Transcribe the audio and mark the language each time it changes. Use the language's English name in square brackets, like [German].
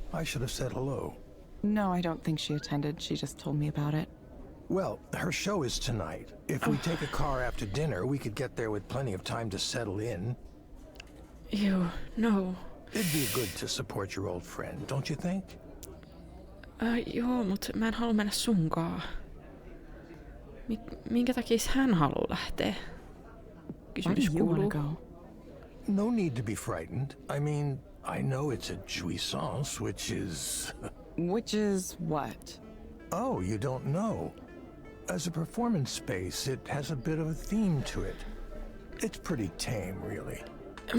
[English] I should have said hello. No, I don't think she attended. She just told me about it. Well, her show is tonight. If we take a car after dinner, we could get there with plenty of time to settle in. Ew, no. It'd be good to support your old friend, don't you think? [Finnish] Joo, mut mä en halua mennä sunkaan. Minkä takia hän haluaa lähteä? [English] Why do [Finnish] Kysymys [English] you want [Finnish] kuuluu. [English] to go? No need to be frightened. I mean, I know it's a jouissance, which is... Which is what? Oh, you don't know. As a performance space, it has a bit of a theme to it. It's pretty tame, really. They